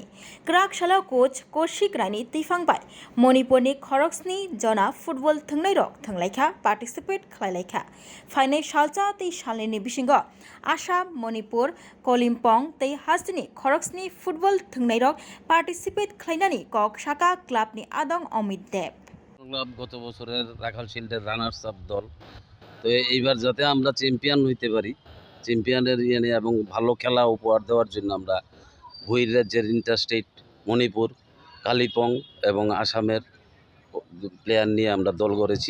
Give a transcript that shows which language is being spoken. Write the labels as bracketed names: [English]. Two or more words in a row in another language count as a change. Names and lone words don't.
[Kok Borok] Krak shala coach Koshik Rani tifangbai. Manipur ni Khoroksni jona football thangnai rok thanglaikha participate khlailaikha. Final shalcha te shalini bishingo Assam Manipur Kolimpong te Hastini Khoroksni football thangnai rok participate khlainani kok shaka ক্লাব নি আদং অমিত দেব [Bangla] ক্লাব গত বছরের রাখাল শিল্ডের রানার্স আপ দল। তো এইবার যাতে আমরা চ্যাম্পিয়ন হইতে পারি, চ্যাম্পিয়নের নিয়ে এবং ভালো খেলা উপহার দেওয়ার জন্য আমরা বহির্রাজ্যের ইন্টারস্টেট মণিপুর, কালিম্পং এবং আসামের প্লেয়ার নিয়ে আমরা দল গড়েছি।